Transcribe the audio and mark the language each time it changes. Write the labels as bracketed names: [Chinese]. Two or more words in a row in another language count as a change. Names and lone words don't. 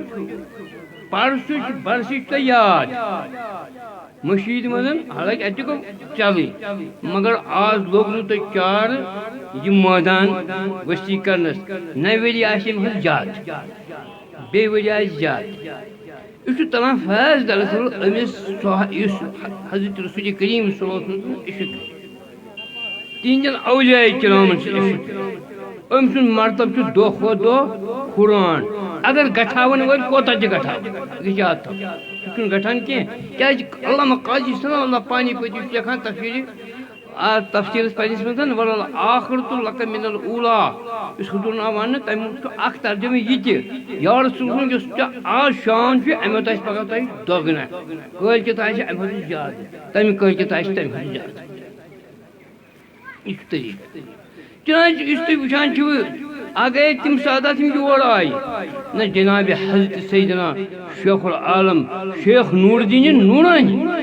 [Kashmiri] پرسُچ برسٕے چھُ تۄہہِ یاد مٔشیٖد منٛز حالانکہِ اَتہِ گوٚو چلٕے مگر آز لوٚگ نہٕ تۄہہِ چارٕ یہِ مٲدان ؤسیع کرنس نَوِ ؤری آسہِ أمۍ سٕنٛز زیادٕ بیٚیہِ ؤری آسہِ زیادٕ یہِ چھُ تلان فیض دراصل أمِس یُس حضرت رسول کریم [Arabic] صلی اللہ علیہ وسلم [Kashmiri] عشق تِہنٛدٮ۪ن اولیاء کرامن چھُ عشق أمۍ سُنٛد مرتبہٕ چھُ دۄہ کھۄتہٕ دۄہ ہُران اگر گژھاوَن وٲلۍ کوتاہ تہِ گژھاو یہِ یاد تھاو یہِ چھُنہٕ گژھان کینٛہہ کیٛازِ علامہ قاضی ثنا اللہ پانی پتی چھُ لیکھان تفصیٖلس پنٛنِس منٛز [Arabic] وَلآخرۃ لَکَ مِنَ الأوٗلیٰ [Kashmiri] یُس حضوٗرن آو وَننہٕ تَمیُک چھُ اکھ ترجمہٕ یہِ تہِ [Arabic] یا رسول اللہ [Kashmiri] یُس ژےٚ آز شان چھُ اَمہِ پَتہٕ آسہِ پگاہ تۄہہِ دۄگنہٕ کٲلۍ کٮ۪تھ آسہِ اَمہِ کھۄتہٕ زیادٕ تَمہِ کٲلۍ کٮ۪تھ آسہِ تَمہِ کھۄتہٕ زیادٕ یہِ چھُ طریٖقہٕ چنانچہ یُس تُہۍ وٕچھان چھِو اگرے تِم سادات یِم یور آیہِ نہ جنابِ حضرت سیدنا شیخ العالم شیخ نوٗر الدیٖن نوٗرانی